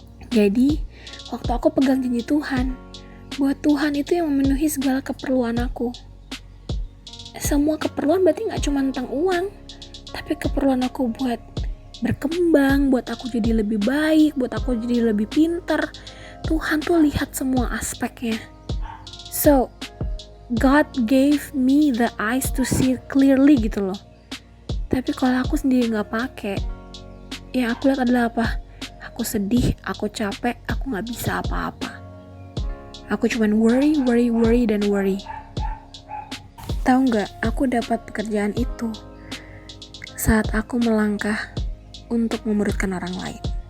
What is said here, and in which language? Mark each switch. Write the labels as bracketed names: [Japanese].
[Indonesian] Jadi waktu aku pegang janji Tuhan, buat Tuhan itu yang memenuhi segala keperluan aku. Semua keperluan berarti gak cuma tentang uang, tapi keperluan aku buat berkembang, buat aku jadi lebih baik, buat aku jadi lebih pintar. Tuhan tuh lihat semua aspeknya. [English] So, God gave me the eyes to see clearly [Indonesian] gitu loh. Tapi kalau aku sendiri gak pakai, yang aku lihat adalah apa? Aku sedih, aku capek, aku gak bisa apa-apa. Aku cuman worry, dan worry. Tahu nggak? Aku dapat pekerjaan itu saat aku melangkah untuk memuridkan orang lain.